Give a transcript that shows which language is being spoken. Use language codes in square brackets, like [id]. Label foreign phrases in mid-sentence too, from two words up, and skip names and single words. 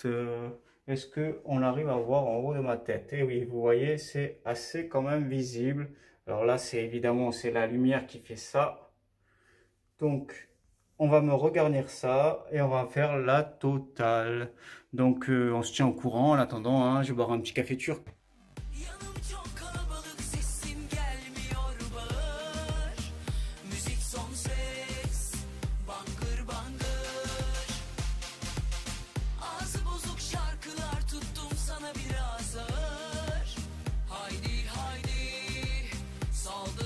[fr] Est-ce que on arrive à voir en haut de ma tête? Et oui, vous voyez, c'est assez quand même visible. Alors là, c'est évidemment, c'est la lumière qui fait ça. Donc, on va me regarnir ça et on va faire la totale. Donc, on se tient au courant en attendant, hein, je vais boire un petit café turc. [tr] Yanım çok kalabalık sesim gelmiyor bağır Müzik son ses bangır bangır Ağzı bozuk şarkılar tuttum sana biraz ağır Haydi haydi saldır